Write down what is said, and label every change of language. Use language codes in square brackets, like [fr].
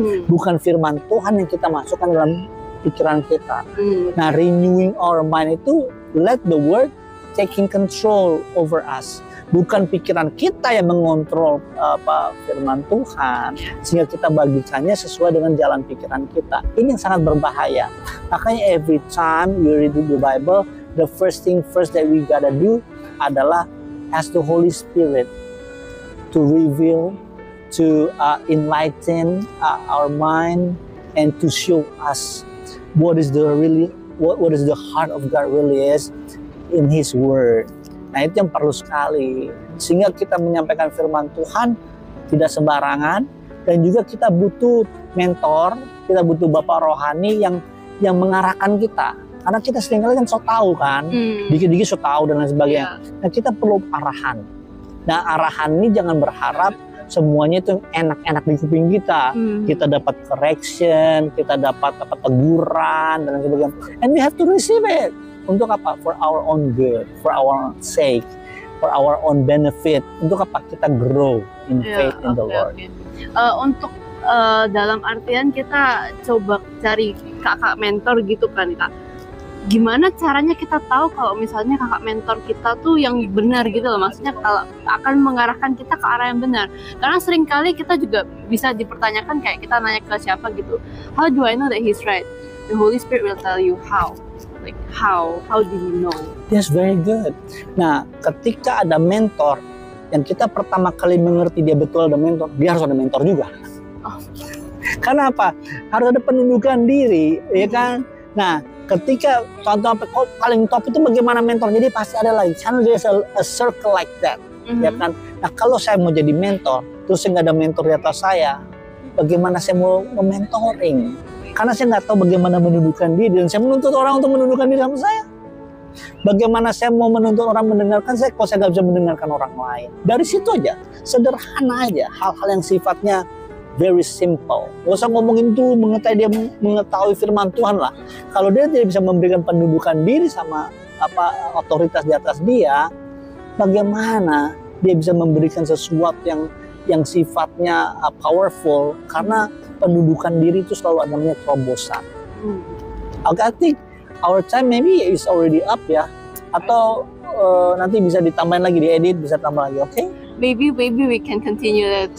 [id] Bukan firman Tuhan yang kita masukkan dalam pikiran kita. Nah, [en] renewing our mind [id] itu [en] let the word taking control over us. [id] Bukan pikiran kita yang mengontrol firman Tuhan sehingga kita bagikannya sesuai dengan jalan pikiran kita. Ini yang sangat berbahaya. Makanya [en] every time you read the Bible, the first thing that we gotta do [id] adalah [en] ask the Holy Spirit to reveal, to enlighten our mind, and to show us what is the heart of God really is in His Word. [id] Nah, itu yang perlu sekali. Sehingga kita menyampaikan firman Tuhan tidak sembarangan, dan juga kita butuh mentor, kita butuh bapak rohani yang mengarahkan kita. Karena kita seringkali kan so tahu kan, dikit-dikit so tahu dan lain sebagainya. Nah, kita perlu arahan. Nah, arahan ini jangan berharap semuanya itu enak-enak di kuping kita. Kita dapat correction, kita dapat teguran dan lain sebagainya. [en] And we have to receive it. [id] Untuk apa? [en] For our own good, for our sake, for our own benefit. Untuk apa? [id] Kita [en] grow in faith in the Lord. [id] Untuk dalam artian kita coba cari kakak mentor gitu kan, Kak. Gimana caranya kita tahu kalau misalnya kakak mentor kita tuh yang benar gitu loh, maksudnya kalau akan mengarahkan kita ke arah yang benar. Karena seringkali kita juga bisa dipertanyakan, kayak kita nanya ke siapa gitu, [en] how do I know that he's right? The Holy Spirit will tell you how. Like how do you know? Yes, very good. [id] Nah, ketika ada mentor yang kita pertama kali mengerti dia betul ada mentor, dia harus ada mentor juga. Karena apa? Harus ada penundukan diri, ya kan? Nah, ketika contoh paling top itu bagaimana mentor, jadi pasti ada lagi. Karena [en] there's a circle like that, [id] ya kan? Nah, kalau saya mau jadi mentor, terus saya nggak ada mentor di atas saya, bagaimana saya mau mentoring? Karena saya nggak tahu bagaimana menundukkan diri, dan saya menuntut orang untuk menundukkan diri sama saya. Bagaimana saya mau menuntut orang mendengarkan saya kalau saya nggak bisa mendengarkan orang lain? Dari situ aja, sederhana aja, hal-hal yang sifatnya [en] very simple. [id] Gak usah ngomongin tuh mengetahui firman Tuhan lah. Kalau dia tidak bisa memberikan pendudukan diri sama otoritas di atas dia, bagaimana dia bisa memberikan sesuatu yang sifatnya powerful? Karena pendudukan diri itu selalu ada namanya terobosan. [en] I think our time maybe is already up ya, [id] atau nanti bisa ditambahin lagi, diedit bisa tambah lagi, oke? [en] Maybe we can continue that.